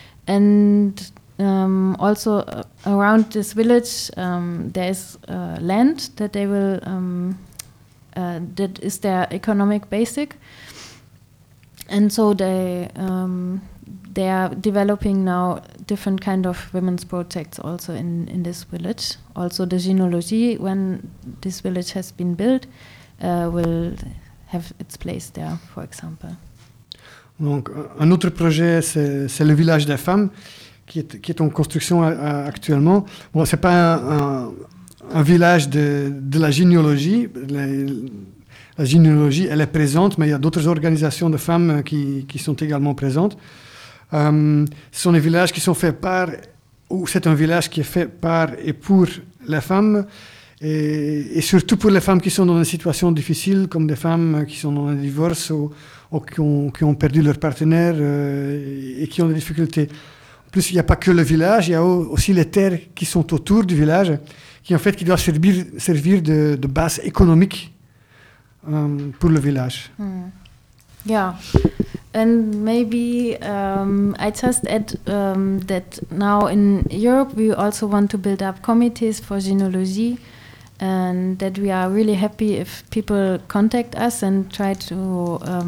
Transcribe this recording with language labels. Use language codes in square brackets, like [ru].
[en] And also around this village there is land that they will that is their economic basic, and so they are developing now different kind of women's projects also in this village. Also the genealogy, when this village has been built, will have its place there, for example. [fr] Donc un autre projet, c'est le village des femmes qui est en construction actuellement. Bon, ce n'est pas un village de la généalogie. La généalogie, elle est présente, mais il y a d'autres organisations de femmes qui sont également présentes. Ce sont des villages qui sont faits par, ou c'est un village qui est fait par et pour les femmes, et surtout pour les femmes qui sont dans des situations difficiles, comme des femmes qui sont dans un divorce ou qui ont perdu leur partenaire et qui ont des difficultés. Plus, il n'y a pas que le village, il y a aussi les terres qui sont autour du village, qui en fait qui doivent servir de base économique pour le village. Mm. [en] Yeah, and maybe I just add that now in Europe we also want to build up committees for genealogy, and that we are really happy if people contact us and try to